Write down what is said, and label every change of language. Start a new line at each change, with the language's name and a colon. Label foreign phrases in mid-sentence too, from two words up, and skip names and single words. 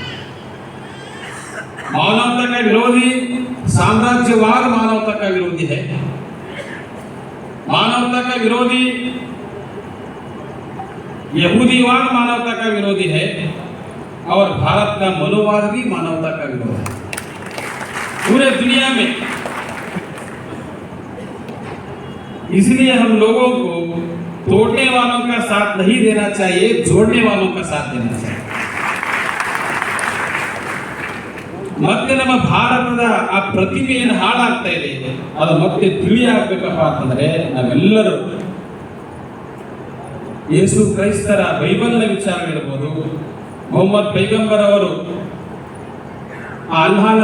Hindi: मानवता का विरोधी साम्राज्यवाद मानवता का विरोधी है, मानवता का विरोधी यहूदीवाद मानवता का विरोधी है, और भारत का मनोवाद भी मानवता का विरोध है। पूरे दुनिया में इसलिए हम लोगों को तोड़ने वालों का साथ नहीं देना चाहिए, जोड़ने वालों का साथ देना चाहिए।
Kannada: ಮತ್ತೆ ನಮ್ಮ ಭಾರತದ ಆ ಪ್ರತಿಮೆ ಏನು ಹಾಳಾಗ್ತಾ ಇದೆ ಅದು ಮತ್ತೆ ತಿಳಿಯಾಗಬೇಕಪ್ಪ ಅಂತಂದ್ರೆ ನಾವೆಲ್ಲರೂ ಯೇಸು ಕ್ರೈಸ್ತರ ಬೈಬಲ್ನ ವಿಚಾರಗಳಿರ್ಬೋದು, ಮೊಹಮ್ಮದ್ ಪೈಗಂಬರ್ ಅವರು ಆ ಅಲ್ಲಾಹನ